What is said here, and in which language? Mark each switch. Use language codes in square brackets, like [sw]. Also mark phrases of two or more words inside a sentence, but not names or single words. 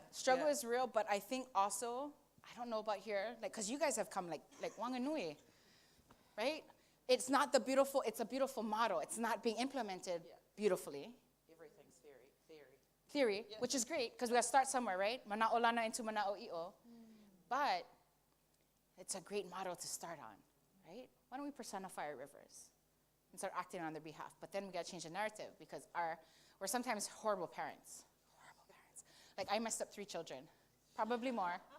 [en] Struggle is real, but I think also, I don't know about here, like, because you guys have come like Wanganui, right? It's not the beautiful, it's a beautiful model. It's not being implemented beautifully. Everything's Theory, which is great, because we got to start somewhere, right? [haw] Mana'o lana into mana'o i'o. [en] But it's a great model to start on, right? Why don't we personify our rivers and start acting on their behalf? But then we got to change the narrative, because we're sometimes horrible parents. Like, I messed up 3 children, probably more.